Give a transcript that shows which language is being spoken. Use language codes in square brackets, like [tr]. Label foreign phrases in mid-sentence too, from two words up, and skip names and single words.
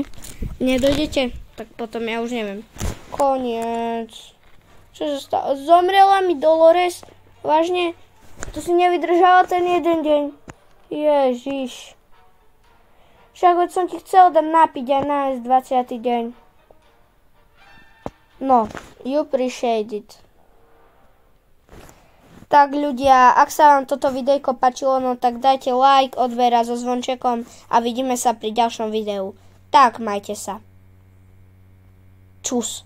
[sk] Nedojdete? Tak potom ja už neviem. Koniec. Čo sa stalo? Zomrela mi Dolores? Vážne? To si nevydržala ten jeden deň. Ježiš. Však veď som ti chcel dať napiť aj nájsť 20. deň. [en] No, you appreciate it. [sk] Tak ľudia, ak sa vám toto videjko páčilo, no tak dajte like, odber a so zvončekom a vidíme sa pri ďalšom videu. Tak, majte sa. Čus.